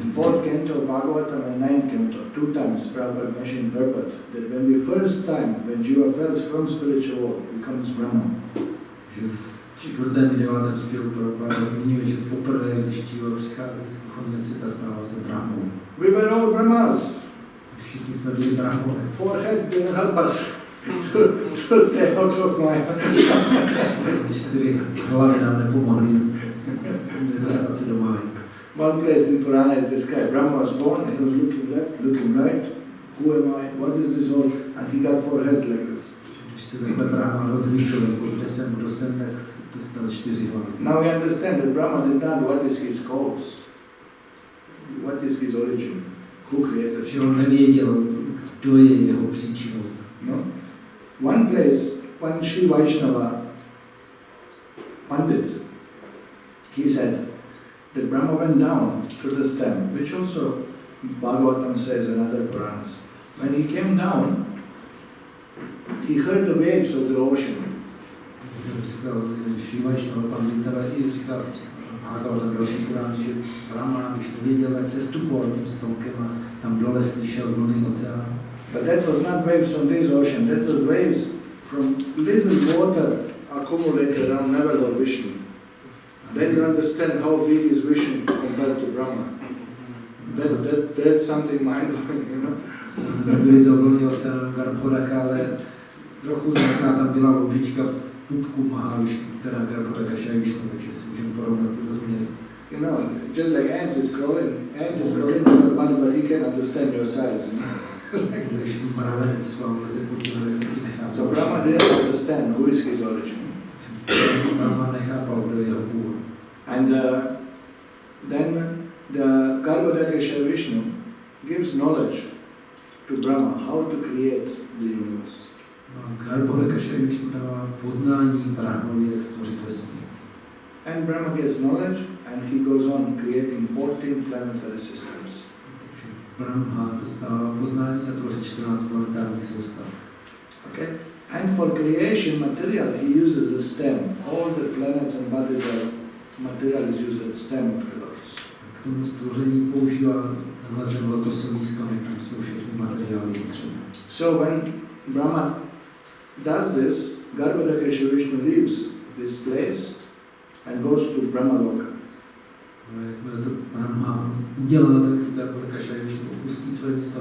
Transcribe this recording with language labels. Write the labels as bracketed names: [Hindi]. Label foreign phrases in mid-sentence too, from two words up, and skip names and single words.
[English] In 4th canto of Bhagavatam and 9th canto, 2 times Prabhupada mentioned purport that when the first time when jiva falls from spiritual world becomes Brahma. [Czech] Že v 4. i 9. zpěvu Prabhupada zmiňuje, že poprvé, když dživa přichází z duchovního světa, stává se Brahmou. [English] We were all Brahmas. [Czech] Všichni jsme byli Brahmové. [English] 4 heads didn't help us. to stay out of my... [Czech] 4 hlavy nám nepomohly nedostat se do máji. [English] One place in Purana is described, Brahma was born, he was looking left, looking right, who am I, what is this all, and he got 4 heads like this. [Czech] Když se takhle Brahma rozlížel, kde jsem, kdo jsem, tak dostal 4 hlavy. [English] Now we understand that Brahma did not know what is his cause, what is his origin, who created [Czech] Že [English] him. [Czech] on nevěděl, kdo je jeho příčinou. No? [English] One place, one Sri Vaishnava Pandit, he said that Brahma went down to the stem, which also Bhagavatam says in other Puranas. When he came down, he heard the waves of the ocean. [Czech] Říkal Sri Vaishnava Pandita, i říkal Bhagavatam další Purán, že Brahma, když nevěděl, jak se stupoval tím stonkem a tam dole slyšel vlny oceánu. [English] But that was not waves from this ocean, that was waves from little water accumulated around level of Vishnu. Then you understand how big is Vishnu compared to Brahma. That's something mind-blowing, you know. [Czech] Byly to vlny oceánu Garbhodaka, ale trochu nějaká tam byla loužička v pupku Mahavišnu, která Garbhodaka Šajvišnu, takže si můžeme porovnat ty rozměry. [English] You know, just like ant is crawling to your body, but he can understand your size. You know? So Brahma didn't understand who is his origin. And then the Garbhodaka Vishnu gives knowledge to Brahma how to create the universe. And Brahma gets knowledge and he goes on creating 14 planetary systems. [Czech] Brahma dostává poznání a tvoří 14 planetárních soustav. [English] Okay? And for creation material, he uses a stem. All the planets and bodies are material is used at stem of the lotus. [Czech] K tomu stvoření používá ten lotosový stonek, tam jsou všechny materiály potřeba. [English] So when Brahma does this, Garbhodaka Vishnu leaves this place and goes to Brahmaloka. [Czech] Jakmile to Brahma udělá, tak Garbhodaka Vishnu opustí své místo.